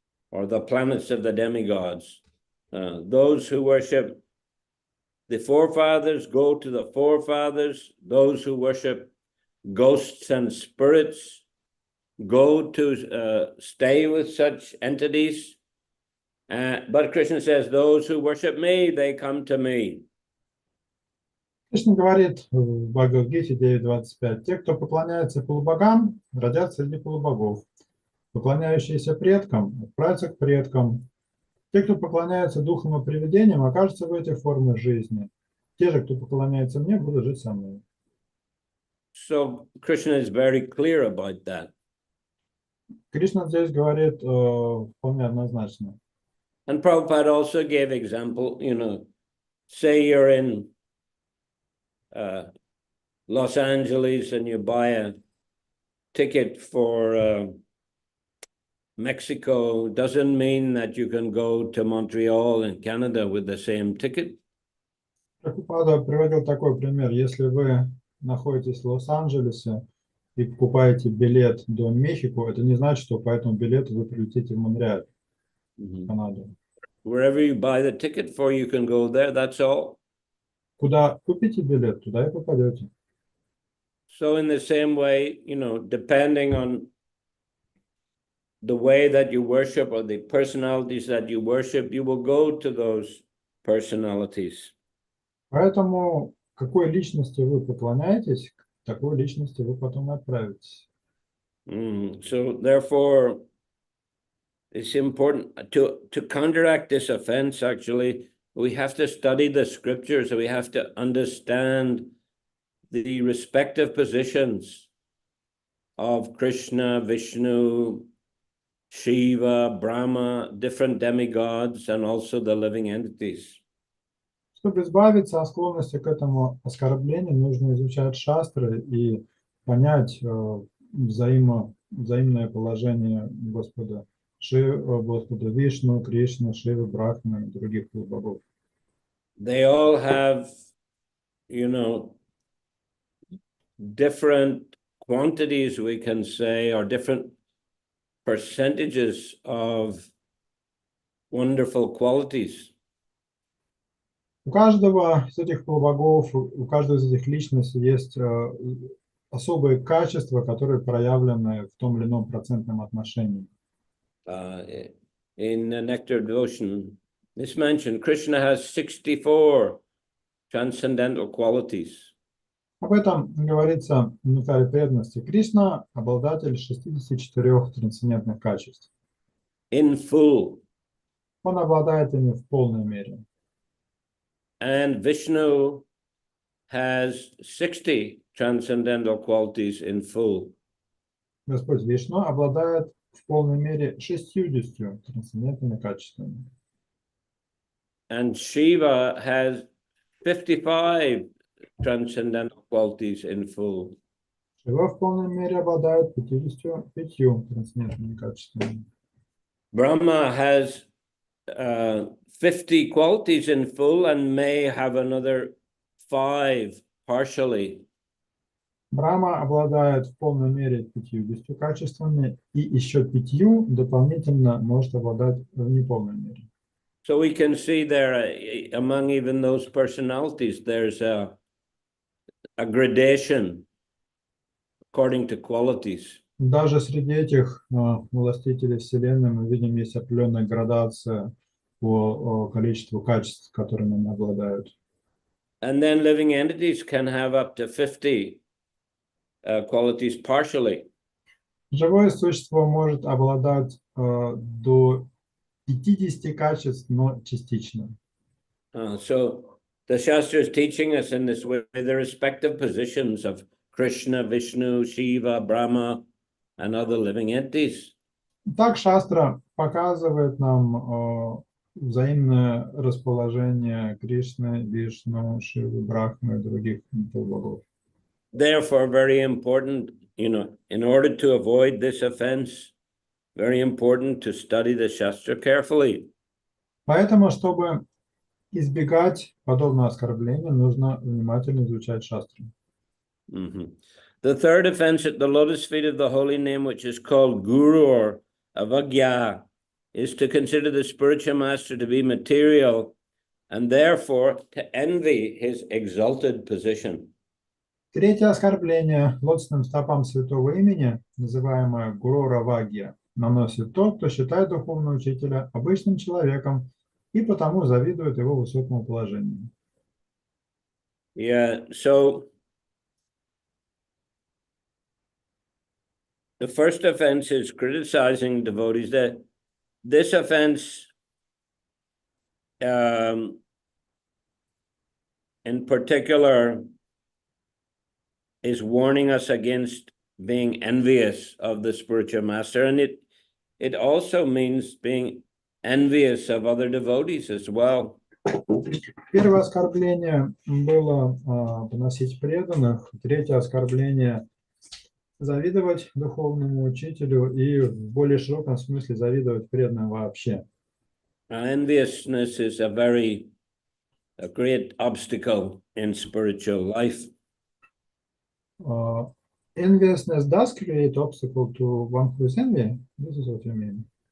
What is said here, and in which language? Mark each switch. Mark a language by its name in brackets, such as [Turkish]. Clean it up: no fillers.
[English] or the planets of the demigods. Those who worship the forefathers go to the forefathers. Those who worship ghosts and spirits go to stay with such entities. But Krishna says, those who worship me, they come to me. [Russian] Кришна говорит в Бхагавад-гите 9.25: те, кто поклоняется полубогам, родятся среди полубогов. Поклоняющиеся предкам отправятся к предкам. Те, кто поклоняется духам и привидениям, окажутся в этих формах жизни. Те же, кто поклоняется мне, будут жить со мной. [English] So Krishna is very clear about that. [Russian] Кришна здесь говорит вполне однозначно. [English] And Prabhupada also gave example, say you're in Los Angeles and you buy a ticket for Mexico, doesn't mean that you can go to Montreal in Canada with the same ticket. [Russian] Прабхупада приводил такой пример. Если вы находитесь в Лос-Анджелесе и покупаете билет до Мехико, это не значит, что по этому билету вы прилетите в Монреаль, в Канаду. [English] Wherever you buy the ticket for, you can go there, that's all. [Russian] Куда купите билет, туда и попадете. [English] So in the same way, depending on the way that you worship or the personalities that you worship, you will go to those personalities. [Russian] Поэтому какой личности вы поклоняетесь, к такой личности вы потом и отправитесь. [English] So therefore, it's important to counteract this offense. Actually, we have to study the scriptures. We have to understand the respective positions of Krishna, Vishnu, Shiva, Brahma, different demigods, and also the living entities. [Russian] Чтобы избавиться от склонности к этому оскорблению, нужно изучать шастры и понять взаимное положение Господа Шивы, Господа Вишну, Кришны, Шивы, Брахмы и других богов. [English] They all have, different quantities, we can say, or different percentages of wonderful qualities. [Russian] У каждого из этих полубогов, у каждой из этих личностей есть особые качества, которые проявлены в том или ином процентном отношении. [English] In the Nectar of Devotion, it's mentioned Krishna has 64 transcendental qualities. [Russian] Об этом говорится в Нектаре преданности. Кришна – обладатель 64 трансцендентных качеств. [English] In full. [Russian] Он обладает ими в полной мере. [English] And Vishnu has 60 transcendental qualities in full. [Russian] Господь Вишну обладает в полной мере 60 трансцендентными качествами. [English] And Shiva has 55 transcendental qualities in full. [Russian] Шива в полной мере обладает 55 трансцендентными качествами. [English] Brahma has 50 qualities in full and may have another 5 partially. [Russian] Брахма обладает в полной мере 50 качествами и еще 5 дополнительно может обладать в неполной мере. [English] So we can see there, among even those personalities, there's a gradation according to qualities. [Russian] Даже среди этих властителей Вселенной мы видим, есть определенная градация по количеству качеств, которыми они обладают. [English] And then living entities can have up to 50 qualities partially. [Russian] Живое существо может обладать до 50 качеств, но частично. [English] So the Shastra is teaching us in this way the respective positions of Krishna, Vishnu, Shiva, Brahma, and other living entities. [Russian] Так Шастра показывает нам взаимное расположение Кришны, Вишну, Шивы, Брахмы и других богов. [English] Therefore, very important, in order to avoid this offense, very important to study the Shastra carefully. [Russian] Поэтому, чтобы избегать подобного оскорбления, нужно внимательно изучать Шастру. [English] The third offense at the lotus feet of the holy name, which is called Guru or Avagya, is to consider the spiritual master to be material and therefore to envy his exalted position. [Russian] Третье оскорбление лотосным стопам святого имени, называемое гурора вагья, наносит тот, кто считает духовного учителя обычным человеком и потому завидует его высокому положению. [English] Yeah, so the first offense is criticizing devotees. That this offense, in particular, is warning us against being envious of the spiritual master, and it also means being envious of other devotees as well. [Russian] Первое оскорбление было поносить преданных. Третье оскорбление завидовать духовному учителю и в более широком смысле завидовать преданным вообще. [English] Enviousness is a great obstacle in spiritual life. Enviousness does create obstacle to one who is envy. This is what you mean.